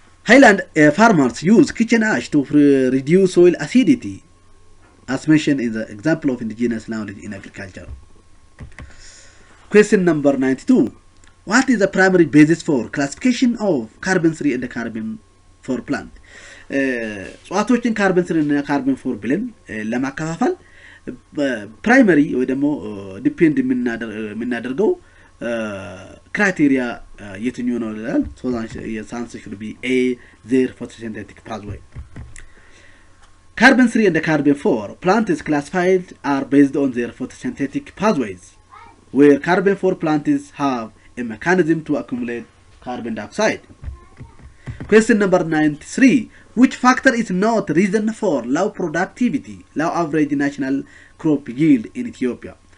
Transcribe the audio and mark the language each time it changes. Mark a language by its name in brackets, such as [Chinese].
[English] Highland farmers use kitchen ash to reduce soil acidity as mentioned in the example of indigenous knowledge in agriculture. Question number 92. What is the primary basis for classification of carbon 3 and the carbon 4 plant? [Amharic] እጽዋቶችን ካርበን 3 እና ካርበን 4 ብለን ለማከፋፈል ፕራይመሪ ወይ ደግሞ ዲፔንድ የምናደርገው ክራይቴሪያ የትኛው ነው ይላል [English] so that answer should be A their photosynthetic pathway. Carbon 3 and the carbon 4 plant is classified are based on their photosynthetic pathways where carbon 4 plants have a mechanism to accumulate carbon dioxide. Question number 93. Which factor is not reason for low productivity, low average national crop yield in Ethiopia?